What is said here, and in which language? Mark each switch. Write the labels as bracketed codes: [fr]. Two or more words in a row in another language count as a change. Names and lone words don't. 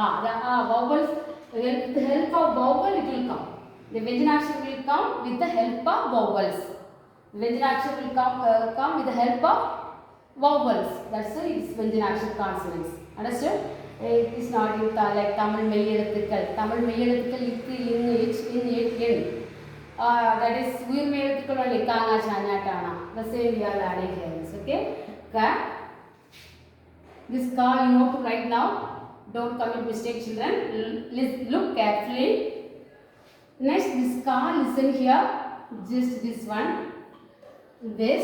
[en] The vowels, with the help of vowel it will come. The Vyanjanakshar will come with the help of vowels. Vyanjanakshar will come with the help of vowels. That's why it is Vyanjanakshar consonants. Understood? It is not like Tamil [ta] மெய் எழுத்துக்கள். தமிழ் மெய் எழுத்துக்கள் இக்கு, [en] in, ich, in, it, in. That is weirmei eluthukkal only ka, nga, cha, nya, ta, na. The same we are learning here. Okay? Ka. This ka you know to write now. Don't commit mistake, children. Look carefully. Next, this ka, listen here. Just this one. This.